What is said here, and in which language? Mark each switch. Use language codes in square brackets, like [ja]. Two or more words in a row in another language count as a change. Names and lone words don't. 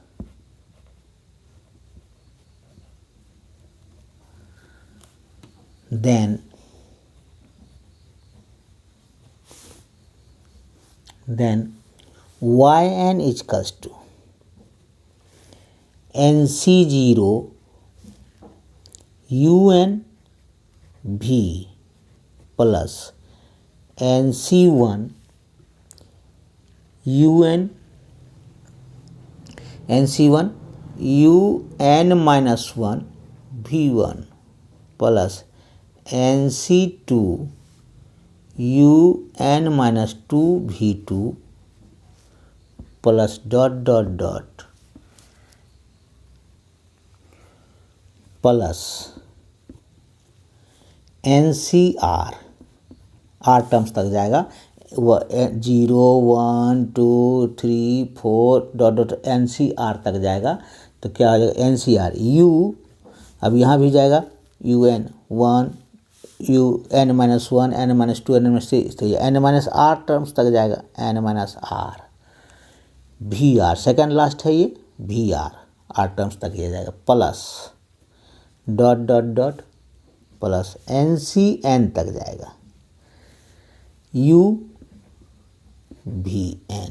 [en] then yn equals to nc0 un v plus nc1 un un minus 1 v1 plus nc2 un minus 2 v2 plus dot dot dot plus NCR, [hi] R टर्म्स तक जाएगा, 0 1 2 3 4 डॉट डॉट NCR तक जाएगा। तो क्या हो जाएगा? NCR U, अब यहाँ भी जाएगा UN 1 [en] UN minus 1 N minus 2 N minus 3, [hi] तो ये N minus R टर्म्स तक जाएगा, [en] N minus R VR, second last [hi] है ये VR, R टर्म्स तक ये जाएगा, [en] plus dot dot dot plus [hi] NCN तक जाएगा, UVN।